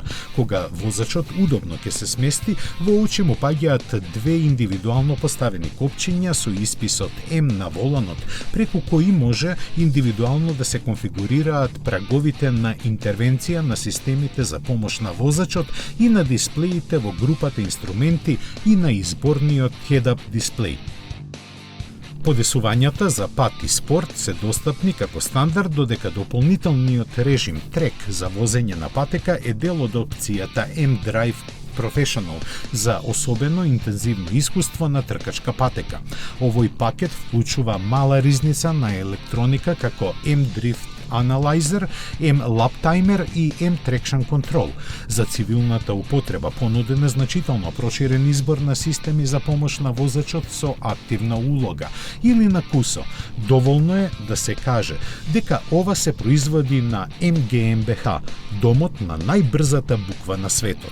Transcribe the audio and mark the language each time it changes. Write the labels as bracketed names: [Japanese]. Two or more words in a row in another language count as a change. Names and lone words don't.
[Macedonian] Кога возачот удобно ќе се смести, во очи му паѓаат две индивидуално поставени копчиња со исписот М на воланот, преку кои може индивидуално да се конфигурираат праговите на интервенција на системите за помош на возачот и на дисплеите во групата инструменти и на изборниот head-up дисплеј. Подесувањата за пат и спорт се достапни како стандард, додека дополнителниот режим трек за возење на патека е дел од опцијата M-Drive Professional за особено интензивно искуство на тркачка патека. Овој пакет вклучува мала ризница на електроника како M-Drift Analyzer, M-Lap Timer и M-Traction Control. За цивилната употреба понуден е значително проширен избор на системи за помош на возачот со активна улога или на кусо. Доволно е да се каже дека ова се производи на МГМБХ, домот на најбрзата буква на светот.